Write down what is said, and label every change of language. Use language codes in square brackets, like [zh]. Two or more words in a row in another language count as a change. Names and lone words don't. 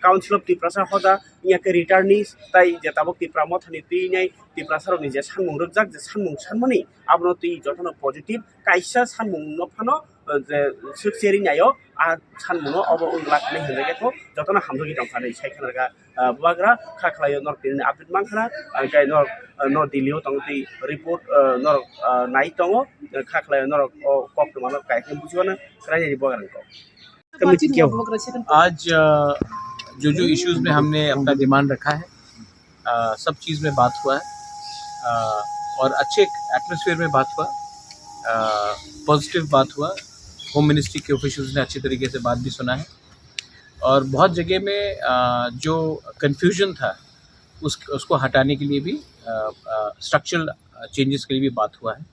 [trk] of Tripura hoda iake returnees tai je tabuk Tripura mothani ti nei Tripura saro ni je sanmung rojak je sanmung sanmani abno ti jotono positive kaisa sanmung no phano je suk seri nayo a sanmung obo unlak ni henge ko jotono hamjogi dongkhani saikhanarga buagra khakhlayo nor tin update mangkhana gai nor Delhi tongti report nor nai tongo khakhlayo nor kok mano kaikhem bujiwana kraini ni buagra ko [hi] आज जो इश्यूज में हमने अपना डिमांड रखा है सब चीज़ में बात हुआ है और अच्छे एटमॉस्फेयर में बात हुआ, पॉजिटिव बात हुआ। [en] Home Ministry [hi] के ऑफिशियल्स ने अच्छी तरीके से बात भी सुना है और बहुत जगह में जो कन्फ्यूजन था उसको हटाने के लिए भी [en] structural changes [hi] के लिए भी बात हुआ है।